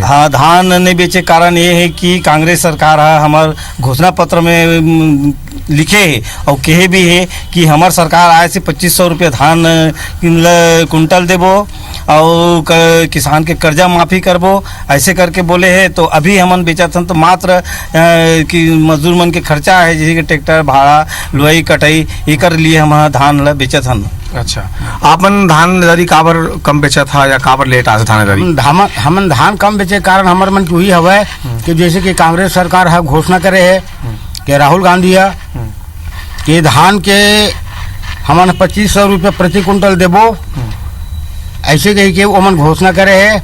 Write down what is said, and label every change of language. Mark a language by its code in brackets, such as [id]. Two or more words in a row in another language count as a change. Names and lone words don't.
[hne] हाँ, धान नहीं बेचे कारण ये है कि कांग्रेस सरकार है हमार घोषणा पत्र में लिखे है और कहे भी है कि हमार सरकार आए से 2500 रुपये धान कुंटल देबो और किसान के कर्जा माफी करबो, ऐसे करके बोले है। तो अभी हमन बेचा थन तो मात्र कि मजदूर मन के खर्चा है, जैसे कि ट्रैक्टर भाड़ा, लुआई कटाई, ये कर लिए हम धान ला बेचा थन। अच्छा, आपन धान दरी काबर कम बेचा था या काबर लेट आज धान दरी? हमन धान कम बेचे कारण हमार मन वही हवे कि जैसे कि कांग्रेस सरकार है घोषणा करे है कि राहुल गांधी है कि धान के हमन 2500 रुपये प्रति कुंटल देबो, ऐसे कही के वो मन घोषणा करे है।